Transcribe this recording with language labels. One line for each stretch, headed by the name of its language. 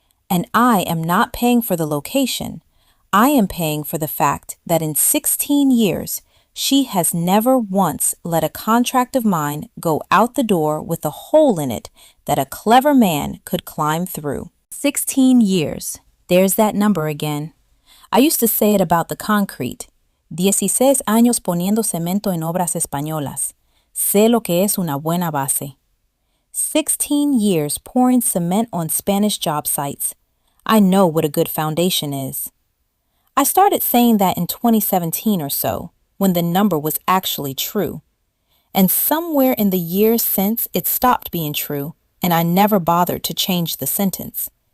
English: And I am not paying for the location. I am paying for the fact that in 16 years, she has never once let a contract of mine go out the door with a hole in it that a clever man could climb through. 16 years. There's that number again. I used to say it about the concrete.
Spanish: 16 años poniendo cemento en obras españolas. Sé lo que es una buena base.
English: 16 years pouring cement on Spanish job sites. I know what a good foundation is. I started saying that in 2017 or so, when the number was actually true. And somewhere in the years since, it stopped being true, and I never bothered to change the sentence.